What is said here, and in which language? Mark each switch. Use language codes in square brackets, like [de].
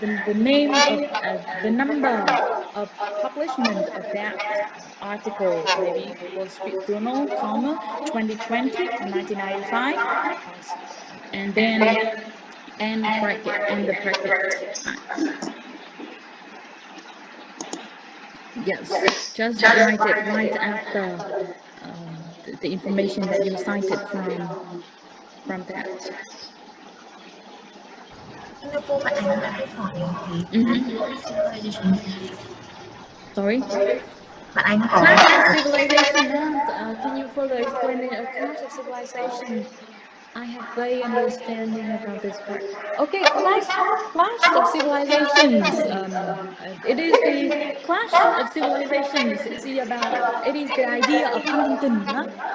[en] The name of the number of publishment of that article, maybe Wall Street Journal, comma, 2020 or 1995, and then end bracket, and the bracket. Yes, just write it right after the information that you cited from that. [vi] Thưa cô, bạn Ánh có hỏi civilization. [en] Sorry? [vi] Bạn Ánh có [en] Clash of civilization. Can you further explain a clash of civilization? I have very understanding about this part. Okay, clash of civilizations. It is the clash of civilizations. It is the idea of Huntington, huh?